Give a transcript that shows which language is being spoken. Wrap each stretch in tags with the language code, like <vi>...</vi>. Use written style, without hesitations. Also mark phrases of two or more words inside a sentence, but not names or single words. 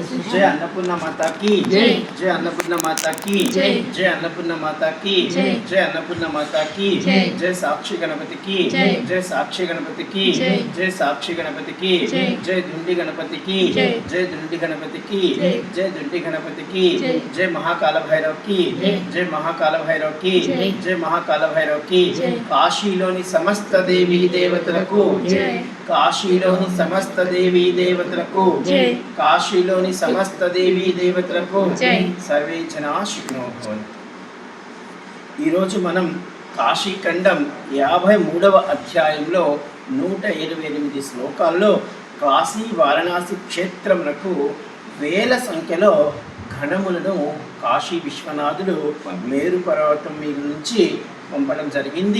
<hi>जय अन्नपूर्णा माता की जय अन्नपूर्णा माता की जय अन्नपूर्णा माता की जय अन्नपूर्णा माता की जय साक्षी गणपति की जय साक्षी गणपति की जय साक्षी गणपति की जय दुंडी गणपति की जय दुंडी गणपति की जय दुंडी गणपति की जय महाकाल भैरव की जय महाकाल भैरव की जय महाकाल भैरव की</hi> <te>కాశీలోని సమస్త దేవీ దేవతలకు</te> <hi>కాశీలోని సమస్త దేవీ దేవతలకు కాశీలోని సమస్త దేవీ దేవతలకు</hi> <sa>सर्वे जना सुखिनो भवन्तु.</sa> <te>ఈరోజు మనం కాశీఖండం 53వ అధ్యాయంలో 128 శ్లోకాల్లో కాశీ వారణాసి క్షేత్రములకు వేల సంఖ్యలో ఘనములను కాశీ విశ్వనాథుడు మేరు పర్వతం మీద నుంచి పంపడం జరిగింది.</te>